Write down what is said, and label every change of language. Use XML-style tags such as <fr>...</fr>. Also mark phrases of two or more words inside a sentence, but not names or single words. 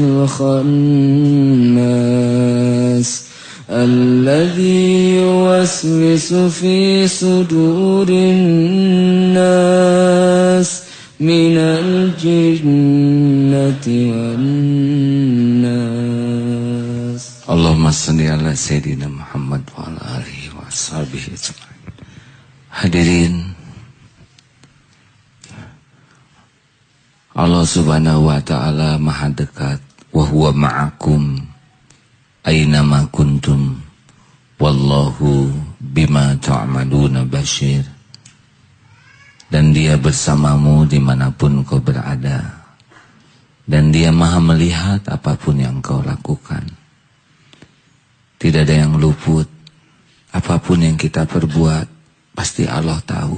<ar>الخناس الذي يوسوس في صدور الناس من الجنة والناس. اللهم صل على سيدنا محمد وعلى آله وصحبه أجمعين.</ar> <id>Hadirin, Allah</id> <ar>سبحانه وتعالى</ar> <id>maha dekat.</id> <ar>وهو معكم أينما كنتم والله بما تعملون بصير.</ar> <id>Dan dia bersamamu dimanapun kau berada, dan dia maha melihat apapun yang kau lakukan. Tidak ada yang luput. Apapun yang kita perbuat pasti Allah tahu.</id>